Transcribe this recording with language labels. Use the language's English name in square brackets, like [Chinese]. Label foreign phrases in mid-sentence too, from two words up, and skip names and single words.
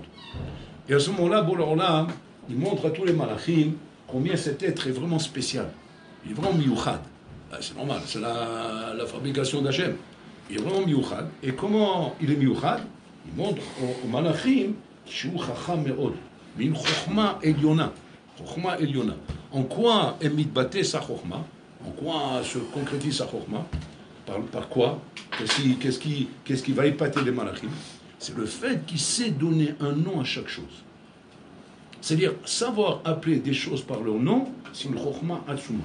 [French] Et à ce moment-là, Bola il montre à tous les malachim combien cet être est vraiment spécial. Il est vraiment miyuchad. C'est normal, c'est la fabrication d'Hachem. Il est vraiment miyuchad. Et comment il est miyuchad? Il montre aux malachim qu'il est [Hebrew] חכם מאוד. מן חכמה עליונה. חכמה עליונה. [French] En quoi est mitbaté sa chokhma? En quoi se concrétise sa chokhma? Par quoi? Qu'est-ce qui va épater les malachim? C'est le fait qu'il sait donner un nom à chaque chose. C'est-à-dire, savoir appeler des choses par leur nom, c'est une [Hebrew] חכמה עצומה.